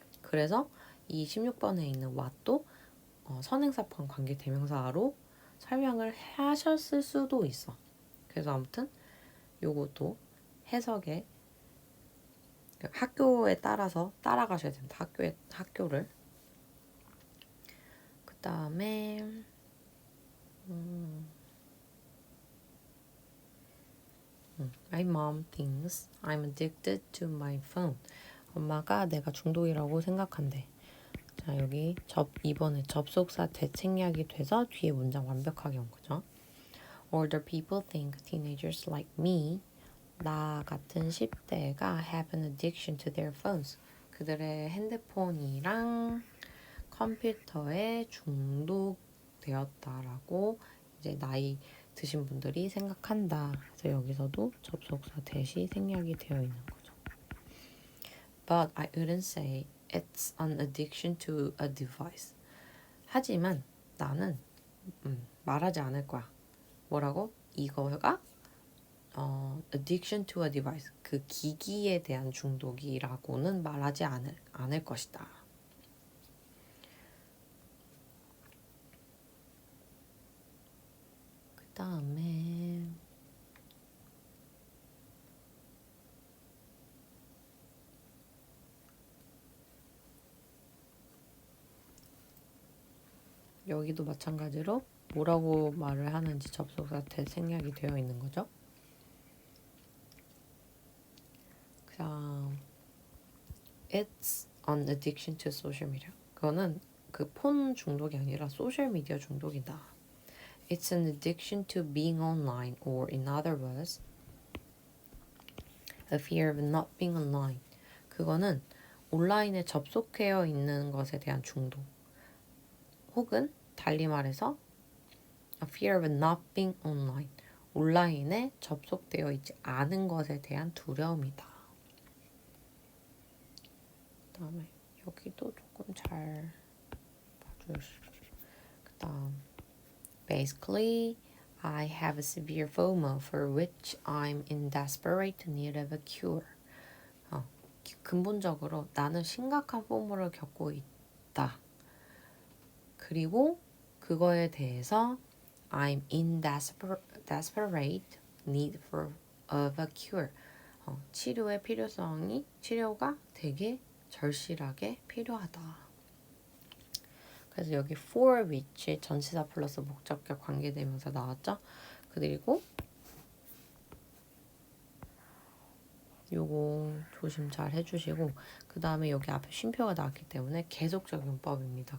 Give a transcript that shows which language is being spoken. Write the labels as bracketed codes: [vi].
[ko] 그래서 이 16번에 있는 what도 선행사 포함 관계대명사로 설명을 하셨을 수도 있어. 그래서 아무튼 요것도 해석에 학교에 따라서 따라가셔야 된다. 학교를. 그 다음에 [en] My mom thinks I'm addicted to my phone. [ko] 엄마가 내가 중독이라고 생각한대. 자, 여기 2번에 접속사 대책약이 돼서 뒤에 문장 완벽하게 온 거죠. [en] Older people think teenagers like me, [ko] 나 같은 10대가 [en] have an addiction to their phones. [ko] 그들의 핸드폰이랑 컴퓨터에 중독되었다라고 이제 나이 드신 분들이 생각한다. 그래서 여기서도 접속사 대시 생략이 되어 있는 거죠. [en] But I wouldn't say it's an addiction to a device. [ko] 하지만 나는 말하지 않을 거야. 뭐라고? 이거가 [en] addiction to a device. [ko] 그 기기에 대한 중독이라고는 말하지 않을 것이다. 그 다음에 여기도 마찬가지로 뭐라고 말을 하는지 접속사 대생략이 되어 있는 거죠. 그다음 [en] It's an addiction to social media. [ko] 그거는 그 폰 중독이 아니라 소셜 미디어 중독이다. [en] It's an addiction to being online, or in other words, a fear of not being online. [ko] 그거는 온라인에 접속되어 있는 것에 대한 중독. 혹은 달리 말해서 [en] a fear of not being online. [ko] 온라인에 접속되어 있지 않은 것에 대한 두려움이다. 그 다음에 여기도 조금 잘 봐주시죠. 그 다음 [en] Basically, I have a severe FOMO for which I'm in desperate need of a cure. [ko] 근본적으로 나는 심각한 포모를 겪고 있다. 그리고 그거에 대해서 [en] I'm in desperate need of a cure. [ko] 치료의 치료가 되게 절실하게 필요하다. 그래서 여기 [en] for which [ko] 전치사 플러스 목적격 관계대명사 나왔죠? 그리고 요거 조심 잘 해주시고, 그 다음에 여기 앞에 쉼표가 나왔기 때문에 계속적 용법입니다.